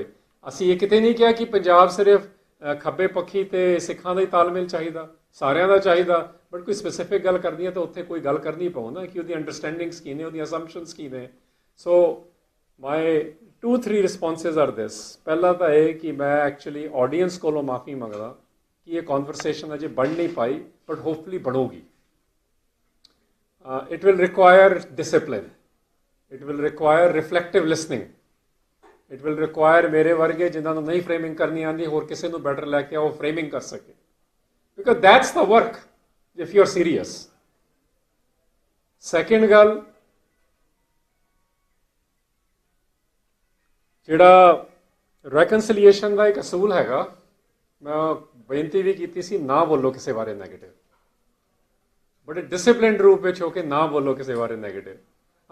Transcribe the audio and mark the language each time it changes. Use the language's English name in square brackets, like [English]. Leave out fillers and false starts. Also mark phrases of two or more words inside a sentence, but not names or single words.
[Punjabi] ਅਸੀਂ ਇਹ ਕਿਤੇ ਨਹੀਂ ਕਿਹਾ ਕਿ ਪੰਜਾਬ ਸਿਰਫ ਖੱਬੇ ਪੱਖੀ ਤੇ ਸਿੱਖਾਂ ਦਾ ਹੀ ਤਾਲਮੇਲ ਚਾਹੀਦਾ, ਸਾਰਿਆਂ ਦਾ ਚਾਹੀਦਾ, ਬਟ ਕੋਈ ਸਪੈਸੀਫਿਕ ਗੱਲ ਕਰਨੀ ਹੈ ਤਾਂ ਉੱਥੇ ਕੋਈ ਗੱਲ ਕਰਨੀ ਪਊ ਨਾ ਕਿ ਉਹਦੀ ਅੰਡਰਸਟੈਂਡਿੰਗਸ ਕੀ ਨੇ, ਉਹਦੀਆਂ ਅਸੰਪਸ਼ਨਸ ਕੀ ਨੇ। [English] So my 2-3 responses are this. [Punjabi] ਪਹਿਲਾ ਤਾਂ ਇਹ ਕਿ ਮੈਂ ਐਕਚੁਅਲੀ ਆਡੀਅנס ਕੋਲੋਂ ਮਾਫੀ ਮੰਗਦਾ ਕਿ ਇਹ ਕਨਵਰਸੇਸ਼ਨ ਅਜੇ ਬਣ ਨਹੀਂ ਪਾਈ, [English] but hopefully [Punjabi] ਬਣੂਗੀ। [English] It will require discipline. It will require reflective listening. It will require [Punjabi] ਮੇਰੇ ਵਰਗੇ ਜਿਨ੍ਹਾਂ ਨੂੰ ਨਹੀਂ ਫਰੇਮਿੰਗ ਕਰਨੀ ਆਉਂਦੀ, ਹੋਰ ਕਿਸੇ ਨੂੰ ਬੈਟਰ ਲੈ ਕੇ ਉਹ ਫਰੇਮਿੰਗ ਕਰ ਸਕੇ, [English] because that's the work if you're serious. [Punjabi] Second ਗੱਲ, ਜਿਹੜਾ ਰੈਕਨਸੀਲੀਏਸ਼ਨ ਦਾ ਇੱਕ ਅਸੂਲ ਹੈਗਾ, ਮੈਂ ਬੇਨਤੀ ਵੀ ਕੀਤੀ ਸੀ ਨਾ ਬੋਲੋ ਕਿਸੇ ਬਾਰੇ ਨੈਗੇਟਿਵ, ਬੜੇ ਡਿਸਿਪਲਿਨਡ ਰੂਪ ਵਿੱਚ ਹੋ ਕੇ ਨਾ ਬੋਲੋ ਕਿਸੇ ਬਾਰੇ ਨੈਗੇਟਿਵ।